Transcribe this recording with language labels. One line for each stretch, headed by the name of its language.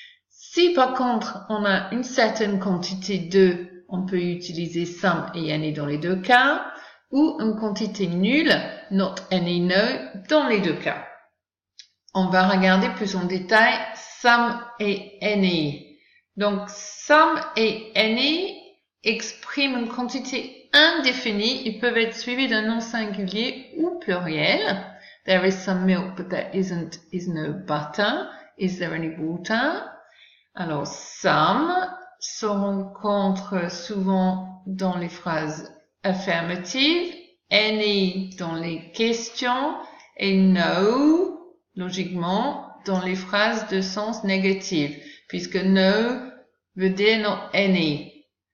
French: Si par contre on a une certaine quantité de, on peut utiliser some et any dans les deux cas, ou une quantité nulle,
English: not any, no,
French: dans les deux cas. On va regarder plus en détail some et any. Donc some et any expriment une quantité indéfinie. Ils peuvent être suivis d'un nom singulier ou pluriel.
English: There is some milk, but there is no butter. Is there any water?
French: Alors, some se rencontre souvent dans les phrases affirmatives, any dans les questions et no, logiquement, dans les phrases de sens négatif, puisque no veut dire
English: not any.